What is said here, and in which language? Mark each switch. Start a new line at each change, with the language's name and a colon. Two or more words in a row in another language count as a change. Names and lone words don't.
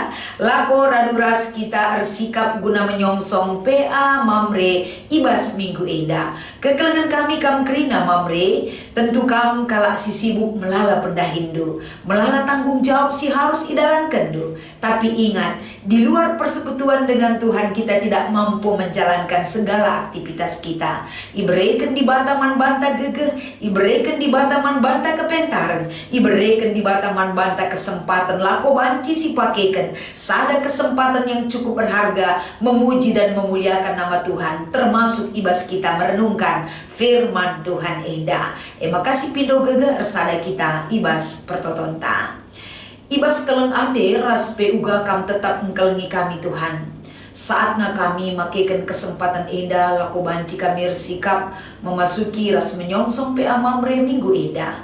Batak Karo: Lako radu ras kita ersikap
Indonesian: guna menyongsong
Batak Karo: PA mamre ibas minggu indah. Kekelengan kami kamkrina mamre. Tentu kam kalak si sibuk melala pendahindu. Melala
Indonesian: tanggung jawab si harus
Batak Karo: idalan kendu.
Indonesian: Tapi ingat, di luar persekutuan dengan Tuhan kita tidak mampu menjalankan segala aktivitas kita.
Batak Karo: Ibereken di bataman banta gegeh, ibereken di bataman banta kepentaran, ibereken di bataman banta
Indonesian: kesempatan lako
Batak Karo: banci si pakeken.
Indonesian: Sada kesempatan yang cukup berharga memuji dan memuliakan nama Tuhan, termasuk
Batak Karo: ibas kita
Indonesian: merenungkan firman Tuhan indah.
Batak Karo: Makasih pindo gegeh ersada kita ibas pertotonta. Ibas keleng ade raspe uga kam tetap mengkelengi kami Tuhan. Saatnya kami makikan kesempatan indah laku banci kami
Indonesian: bersikap memasuki
Batak Karo: ras menyongsong PA mamre minggu indah.